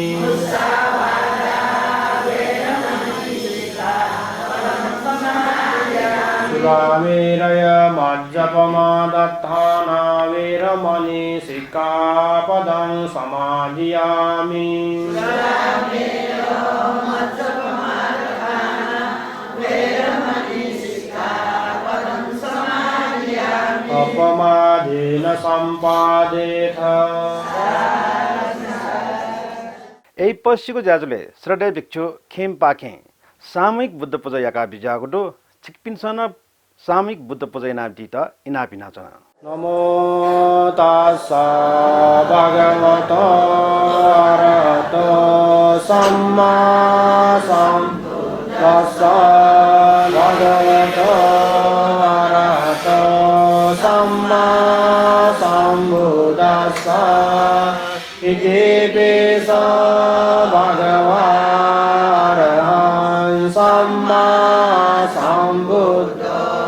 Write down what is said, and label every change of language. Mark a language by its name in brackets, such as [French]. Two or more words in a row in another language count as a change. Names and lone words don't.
[Pali] Sulamiraya Majjapamadattana Viramani Sikkhapadang Samadhiyami Apamadena Sampadetha [Newari] यही पश्चिको ज्याजुले श्रद्धेय भिक्षु खेम पाखे सामूहिक बुद्ध पूजा याका बिजागुडो छिकपिनसन सामूहिक बुद्ध पूजा इनाबित इनापिना छन् [Pali] Namo tassa bhagavato arahato samma sambuddhassa bhagavato arahato samma sambuddhassa iti bisa bhagava arahan samma sambuddha